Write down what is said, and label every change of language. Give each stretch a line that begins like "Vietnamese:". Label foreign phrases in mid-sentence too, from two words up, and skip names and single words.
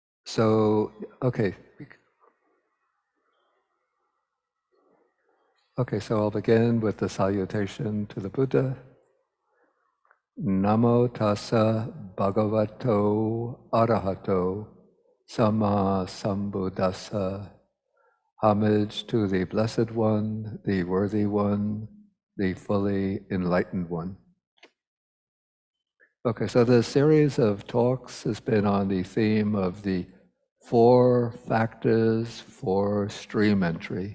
English: So, okay. Okay, so I'll begin with the salutation to the Buddha.
Pali: Namo tassa bhagavato arahato samma sambuddhassa.
English: Homage to the Blessed One, the Worthy One, the fully enlightened one. Okay, so the series of talks has been on the theme of the 4 factors for stream entry.